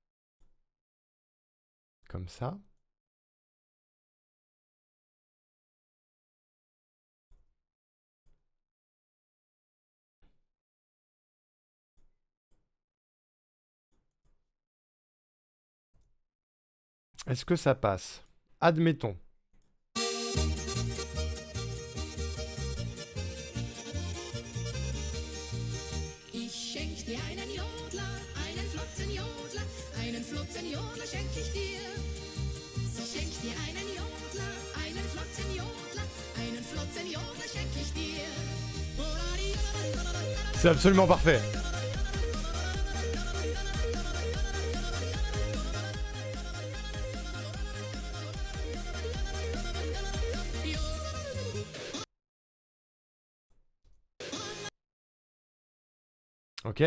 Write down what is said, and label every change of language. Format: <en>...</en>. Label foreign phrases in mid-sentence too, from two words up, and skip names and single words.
<fr>Comme ça. Est-ce que ça passe? Admettons.</fr> <de>Ich schenk dir einen Jodler, einen flotten Jodler, einen flotten Jodler schenk ich dir. So schenk dir einen Jodler, einen flotten Jodler, einen flotten Jodler schenk ich dir.</de> <fr>C'est absolument parfait. Ok.</fr>